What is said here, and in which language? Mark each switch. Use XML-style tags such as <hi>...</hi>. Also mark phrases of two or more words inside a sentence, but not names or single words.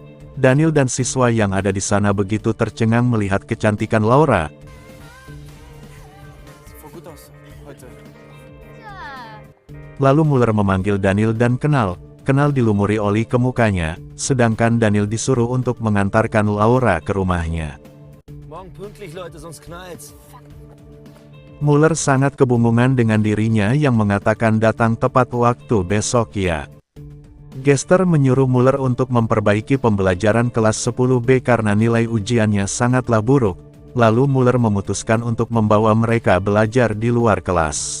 <id>Daniel dan siswa yang ada di sana begitu tercengang melihat kecantikan Laura. Lalu Muller memanggil Daniel dan Kenal. Kenal dilumuri oli ke mukanya, sedangkan Daniel disuruh untuk mengantarkan Laura ke rumahnya.</id> <de>Morgen pünktlich, Leute, sonst knallt's.</de> <id>Muller sangat kebingungan dengan dirinya yang mengatakan datang tepat waktu besok ya. Gester menyuruh Muller untuk memperbaiki pembelajaran kelas 10B karena nilai ujiannya sangatlah buruk. Lalu Muller memutuskan untuk membawa mereka belajar di luar kelas.</id>